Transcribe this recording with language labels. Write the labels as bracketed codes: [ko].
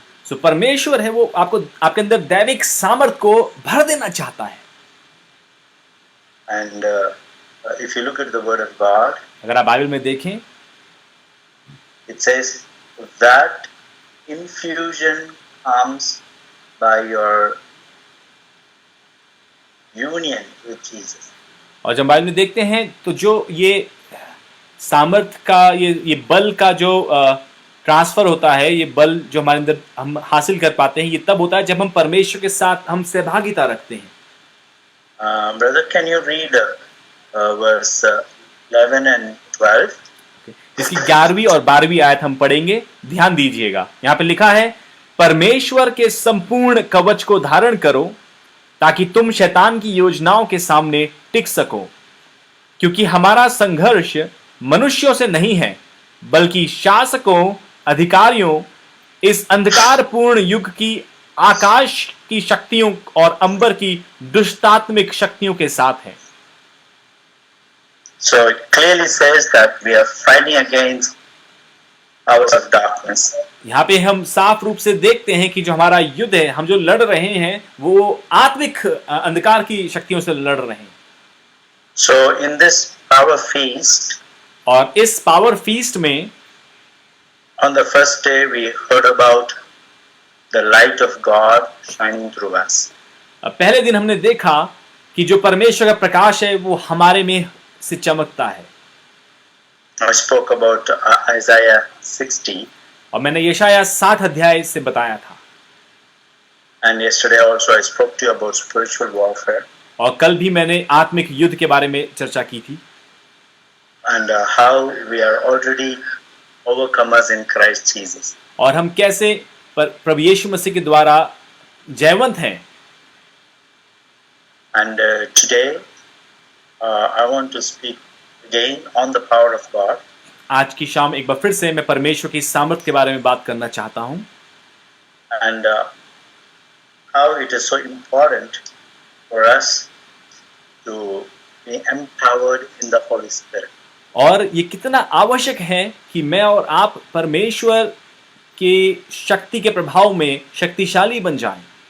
[hi] सो परमेश्वर है वो आपको, आपके अंदर दैविक सामर्थ को भर देना चाहता है. [en] And if you look at the Word of God, [hi] अगर आप बाइबल में देखें, [en] it says that infusion comes by your union with Jesus. [hi] और जब बाइबल में देखते हैं तो जो ये सामर्थ का ये बल का जो ट्रांसफर होता है, ये बल जो हमारे अंदर हम हासिल कर पाते हैं, ये तब होता है जब हम परमेश्वर के साथ हम सहभागिता रखते हैं. [en] Brother, can you read verse 11 and 12? [hi] इसकी 11वीं और 12वीं आयत हम पढ़ेंगे. ध्यान दीजिएगा, यहाँ पे लिखा है, परमेश्वर के संपूर्ण कवच को धारण करो ताकि तुम शैतान की योजनाओं के सामने टिक सको, क्योंकि हमारा संघर्ष मनुष्यों से नहीं है बल्कि शासकों, अधिकारियों, इस अंधकारपूर्ण युग की आकाश की शक्तियों और अंबर की दुष्टात्मिक शक्तियों के साथ है. [en] So it clearly says that we are fighting against powers of darkness. [hi] यहाँ पे हम साफ रूप से देखते हैं कि जो हमारा युद्ध है, हम जो लड़ रहे हैं वो आत्मिक अंधकार की शक्तियों से लड़ रहे हैं. [en] So in this power feast, [hi] और इस पावर फीस्ट में [en] on the first day we heard about the light of God shining through us. [hi] पहले दिन हमने देखा कि जो परमेश्वर का प्रकाश है वो हमारे में से चमकता है. [en] I spoke about Isaiah 60, [hi] और मैंने यशायाह 7 अध्याय से बताया था. [en] and yesterday also I spoke to you about spiritual warfare [hi] और कल भी मैंने आत्मिक युद्ध के बारे में चर्चा की थी. [en] and how we are already overcomers in Christ Jesus. [hi] और हम कैसे प्रभु यीशु मसीह के द्वारा जयवंत हैं. [en] And today I want to speak again on the power of God. [hi] आज की शाम एक बार फिर से मैं परमेश्वर की सामर्थ के बारे में बात करना चाहता हूँ. [en] And how it is so important for us to be empowered in the Holy Spirit. [hi] और ये कितना आवश्यक है कि मैं और आप परमेश्वर की शक्ति के प्रभाव में शक्तिशाली बन जाएं.